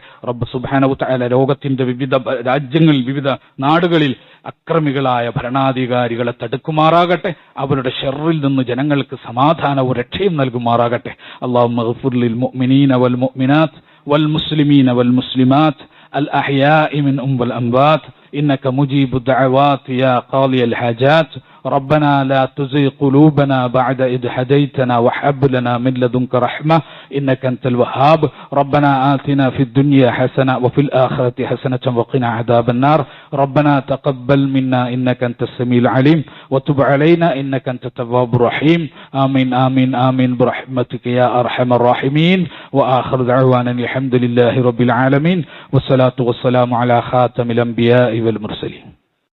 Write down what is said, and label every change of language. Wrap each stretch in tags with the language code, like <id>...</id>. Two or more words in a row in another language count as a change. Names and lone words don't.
<ml>റബ്ബ്</ml> <ar>سبحانه وتعالى</ar> <ml>ലോകത്തിന്റെ വിവിധ രാജ്യങ്ങളിൽ, വിവിധ നാടുകളിൽ അക്രമികളായ ഭരണാധികാരികളെ തടുക്കുമാറാകട്ടെ. അവരുടെ ഷർറിൽ നിന്ന് ജനങ്ങൾക്ക് സമാധാനവും രക്ഷയും നൽകുമാറാകട്ടെ.</ml> <ar>اللهم اغفر للمؤمنين والمؤمنات والمسلمين والمسلمات الأحياء منهم والأموات إنك مجيب الدعوات يا قاضي الحاجات ربنا لا تزغ قلوبنا بعد إذ هديتنا وهب لنا من لدنك رحمة إنك أنت الوهاب ربنا آتنا في الدنيا حسنة وفي الآخرة حسنة وقنا عذاب النار ربنا تقبل منا إنك أنت السميع العليم وتب علينا إنك أنت التواب الرحيم آمين آمين آمين برحمتك يا أرحم الراحمين وآخر دعوانا الحمد لله رب العالمين والصلاة والسلام على خاتم الأنبياء والمرسلين.</ar>